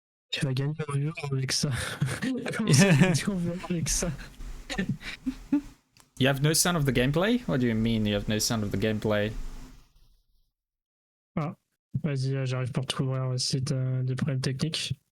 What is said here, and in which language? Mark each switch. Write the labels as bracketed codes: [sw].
[fr] Tu vas gagner un euro avec ça. Comment ça, tu en veux avec ça? [en] You have no sound of the gameplay? What do you mean you have no sound of the gameplay? [fr] Ah, vas-y, j'arrive pour te ouvrir aussi, t'as des problèmes techniques.